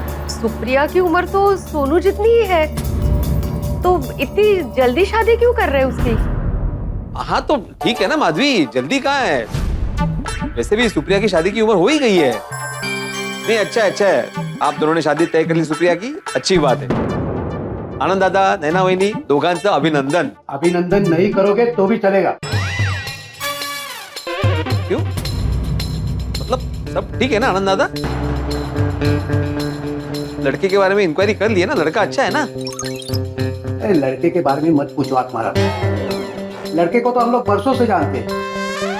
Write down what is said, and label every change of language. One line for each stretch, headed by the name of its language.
Hindi: सुप्रिया की उम्र तो सोनू जितनी ही है, तो इतनी जल्दी शादी क्यों कर रहे हैं उसकी? हाँ तो ठीक है ना माधवी, जल्दी कहाँ है? वैसे भी सुप्रिया की शादी की उम्र हो ही गई है. नहीं अच्छा है, आप दोनों ने शादी तय कर ली सुप्रिया की, अच्छी बात है.
Marathi: आनंद दादा, नैना वहिनी, दोघांचं अभिनंदन.
Hindi: अभिनंदन नहीं करोगे तो भी चलेगा. क्यों? मतलब सब ठीक है ना आनंद दादा? लड़के के बारे में इंक्वायरी कर ली है ना? लड़का अच्छा है ना? अरे लड़के के बारे में मत पूछो आप महाराज. लड़के को तो हम लोग वर्षों से जानते हैं.